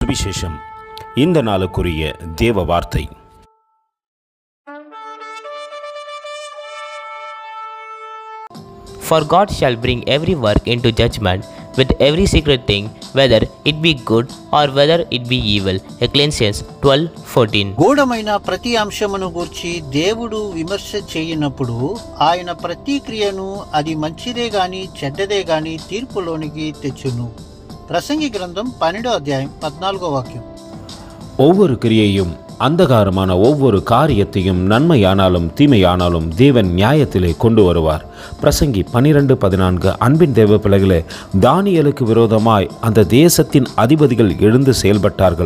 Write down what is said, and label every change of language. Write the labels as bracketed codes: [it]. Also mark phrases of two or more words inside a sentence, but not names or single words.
[ta] சுவிசேஷம். இந்த நாளுக்குரிய தேவ வார்த்தை. [en] For God shall bring every work into judgment with every secret thing, whether it be good or whether it be evil. Ecclesiastes 12:14. [te] గూఢమైన ప్రతి అంశమును గూర్చి దేవుడు విమర్శ చేయనప్పుడు ఆయన ప్రతి క్రియను అది మంచిదే గాని చెడ్డదే గాని తీర్పులోనికి తెచ్చును. ప్రసంగి గ్రంథం 12వ అధ్యాయం 14వ వాక్యం. [ta] ஒவ்வொரு கிரியையும் அந்தகாரமான ஒவ்வொரு காரியத்தையும் நன்மையானாலும் தீமையானாலும் தேவன் நியாயத்திலே கொண்டு வருவார். பிரசங்கி 12:14. அன்பின் தேவ பிள்ளைகளே, தானியேலுக்கு விரோதமாய் அந்த தேசத்தின் அதிபதிகள் எழுந்து செயல்பட்டார்கள்.